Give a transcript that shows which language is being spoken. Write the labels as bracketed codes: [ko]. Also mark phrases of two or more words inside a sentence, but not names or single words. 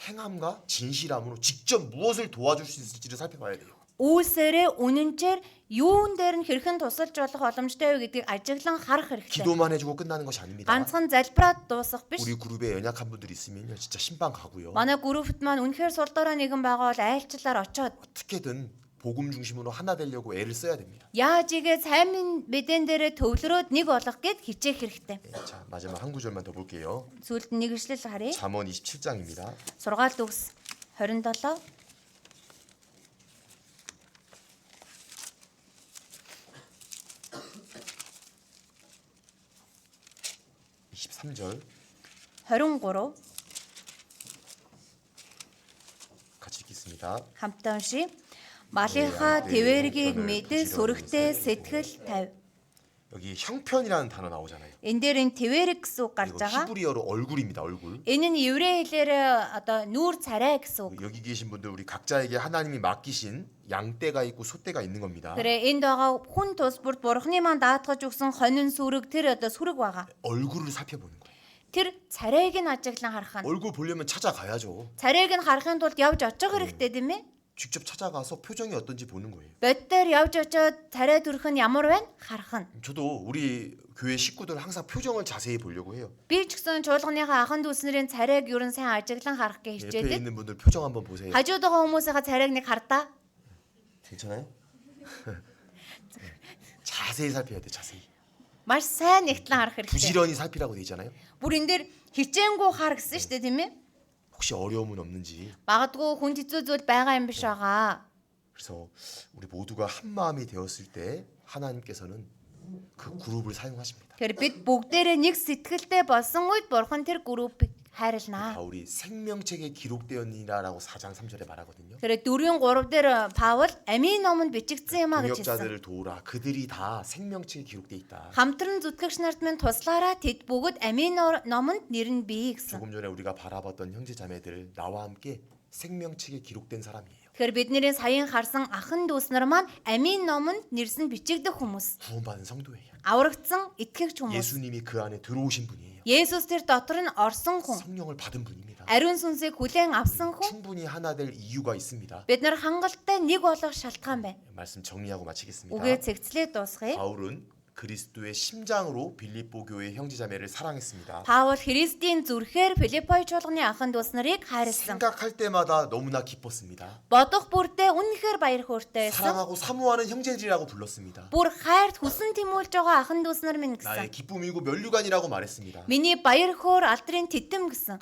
[ko] 행함과 진실함으로 직접 무엇을 도와줄 수 있을지를 살펴봐야 돼요. [mn] Үйлсээрээ үнэнчээр юун дээр нь хэрхэн тусалж болох боломжтой вэ гэдгийг ажиглан харах хэрэгтэй. [ko] 기도만 해주고 끝나는 것이 아닙니다. [mn] Ганцхан залбираад дуусах биш. [ko] 우리 그룹에 연약한 분들이 있으면요, 진짜 신방 가고요. [mn] Манай группт маань үнэхээр сул дорой нэгэн байгаа бол айлчлаар очоод [ko] 어떻게든 복음 중심으로 하나 되려고 애를 써야 됩니다. [mn] яаж игээ сайн мэдэн дээрээ төвлөрөөд нэг болох гэд хичээх хэрэгтэй. [ko] 자, 마지막 한 구절만 더 볼게요. [mn] Сүүлд нэг ишлэл харъя. [ko] 잠언 27장입니다. [mn] Сургаалт үгс 27 [ko] 23절 [mn] 23 [ko] 같이 읽겠습니다. [mn] хамтдаа уншия. Малынхаа твэргийг мэд сүрэгтэй сэтгэл тавь. [ko] 여기 형편이라는 단어 나오잖아요. [mn] Энэ дээр энэ твэрэг гэсэн үг гарч [ko] 이거 [mn] байгаа. [ko] 히브리어로 얼굴입니다. 얼굴. [mn] Энэ нь еврей хэлээр одоо нүүр царай гэсэн үг. [ko] 여기 계신 분들 우리 각자에게 하나님이 맡기신 양떼가 있고 소떼가 있는 겁니다. [mn] 그래 энд байгаа хүн тус бүрд бурхны маань даатгаж өгсөн хонин сүрэг тэр одоо сүрэг байгаа. [ko] 얼굴을 살펴보는 거예요. [mn] Тэр царайг нь ажиглан харах нь. [ko] 얼굴 보려면 찾아가야죠. [mn] Царайг нь харахын тулд явж очих хэрэгтэй тийм ээ. [ko] 직접 찾아가서 표정이 어떤지 보는 거예요. [mn] Боддоор явж очоод царай төрх нь ямар байна харах нь. [ko] 저도 우리 교회 식구들 항상 표정을 자세히 보려고 해요. [mn] Би ч гэсэн чуулганыхаа ахын дүүснэрийн царайг юу н сайн ажиглан харах гэж [ko] 옆에 [mn] хичээдэг. [ko] 있는 분들 표정 한번 보세요. [mn] Хажууд байгаа хүмүүсийнхаа царайг нэг хардаа. [ko] 괜찮아요? 자세히 살펴야 돼. 자세히. [mn] Маш сайн нэгтлэн харах хэрэгтэй. [ko] 부지런히 살피라고 돼 있잖아요. [mn] Бүр энэ дээр хичээнгүү хар гэсэн шүү дээ тийм ээ. [ko] 혹시 어려움은 없는지. [mn] Магадгүй хүнд хэцүү зүйл байгаа юм биш байгаа. [ko] 그래서 우리 모두가 한 마음이 되었을 때 하나님께서는 그 그룹을 사용하십니다. [mn] Тэгэхээр бид бүгдээрээ нэг сэтгэлтэй болсон үед Бурхан тэр группийг хайрлнаа. [ko] 바울이 생명책에 기록되었니라라고 4장 3절에 말하거든요. [mn] 그래 4:3 дээр Паул амийн номонд бичигдсэн юм а гэж хэлсэн. [ko] 동역자들을 도우라. 그들이 다 생명책에 기록돼 있다. [mn] Хамтран зүтгэгч нарт минь туслаараа тэд бүгд амийн номонд нэр нь бий гэсэн. [ko] 조금 전에 우리가 바라봤던 형제자매들 나와 함께 생명책에 기록된 사람이에요. [mn] Тэгэхээр бидний саяхан харсан ахын дүүс нар маань амийн номонд нэрсэн бичигдэх хүмүүс. [ko] 구원받은 성도예요. [mn] Аврагдсан итгэгч хүмүүс. [ko] 예수님이 그 안에 들어오신 분이에요. [mn] Есүс тэр дотор нь орсон хүн. [ko] 성령을 받은 분입니다. [mn] Ариун сүнсийг хүлээн авсан хүн. [ko] 충분히 하나 될 이유가 있습니다. [mn] Бид нар хангалттай нэг болох шалтгаан байна. [ko] 말씀 정리하고 마치겠습니다. [mn] Үгээ цэгцлээ дуусгая. [ko] 바울은 그리스도의 심장으로 빌립보 교회 형제자매를 사랑했습니다. [mn] Паул Христийн зүрхээр Филиппой чуулганы ахын дүүс нарыг хайрлсан. [ko] 생각할 때마다 너무나 기뻤습니다. [mn] Бодох бүрдээ үнэхээр баяр хөөртэй байсан. [ko] 사랑하고 사모하는 형제들이라고 불렀습니다. [mn] Бүр хайрт хүсэн тимүүлж байгаа ахын дүүс нар минь [ko] 나의 [mn] гэсэн. [ko] 기쁨이고 면류관이라고 말했습니다. [mn] Миний баяр хөөр алдрын тэтэм гэсэн.